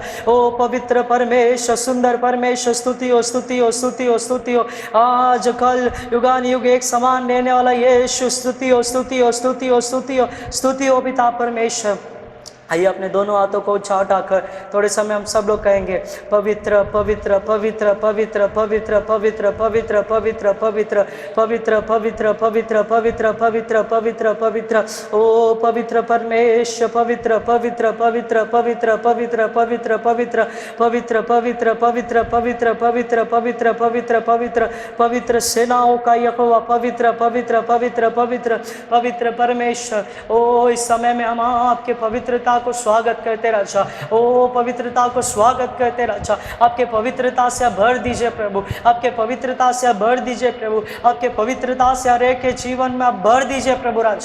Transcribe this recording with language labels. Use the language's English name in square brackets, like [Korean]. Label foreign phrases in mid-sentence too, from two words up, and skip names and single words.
[Hindi] ओ पवित्र परमेश्वर, सुंदर परमेश्वर, स्तुति हो स्तुति हो स्तुति हो स्तुति हो। आज कल युगान युग एक समान रहने वाला यीशु, स्तुति हो स्तुति हो स्तुति हो स्तुति हो स्तुति हो पिता परमेश्वर। आइए अपने दोनों हाथों को ऊंचा उठाकर थोड़े समय हम सब लोग कहेंगे पवित्र पवित्र पवित्र पवित्र पवित्र पवित्र पवित्र पवित्र पवित्र पवित्र पवित्र पवित्र पवित्र पवित्र पवित्र पवित्र ओ पवित्र परमेश्वर, पवित्र पवित्र पवित्र पवित्र पवित्र पवित्र पवित्र पवित्र पवित्र पवित्र पवित्र पवित्र पवित्र पवित्र पवित्र पवित्र सेनाओं का यहोवा, पवित्र पवित्र पवित्र पवित्र पवित्र परमेश्वर। ओ इस समय में हम आपके पवित्रता पवित्रता को स्वागत करते राजा। ओ पवित्रता को स्वागत करते राजा। आपके पवित्रता से भर दीजिए प्रभु, आपके पवित्रता से भर दीजिए प्रभु, आपके पवित्रता से हर एक के जीवन में आप भर दीजिए प्रभु राजा।